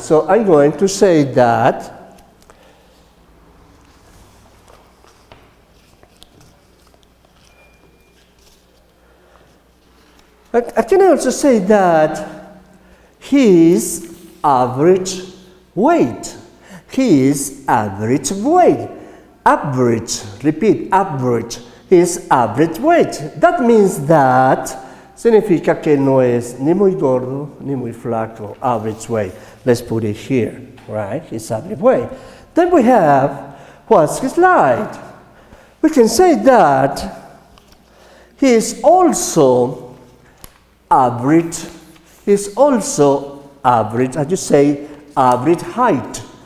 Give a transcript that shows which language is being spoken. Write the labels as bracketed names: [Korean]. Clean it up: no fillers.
[English] So I'm going to say that I can also say that his average weight. His average weight. Average, repeat, average. His average weight. That means that [Spanish] significa que no es ni muy gordo ni muy flaco, [English] average weight. Let's put it here, right? His average weight. Then we have, what's his height? We can say that he is also average. He's also average, as you say, average height.